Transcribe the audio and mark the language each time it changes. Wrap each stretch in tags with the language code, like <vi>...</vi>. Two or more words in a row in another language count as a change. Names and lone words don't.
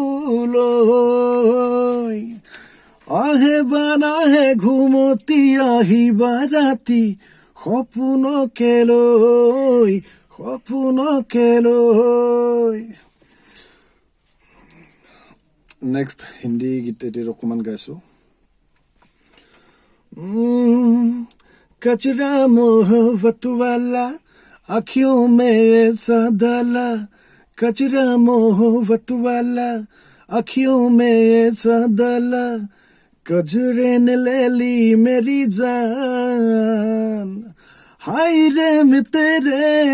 <as>মোলৈ আহে বানাহে ঘুমতি আহিবা ৰাতি সপোনকে লৈ নেক্সট হিন্দী গীত এটিৰ অকণমান গাইছো</as> <hi>कचरा मोहब्बत वाला आँखियों में ऐसा डाला कचरा मोहब्बत वाला आँखियों में ऐसा डाला कजरे ने ले ली मेरी जान हाय रे मैं तेरे</hi>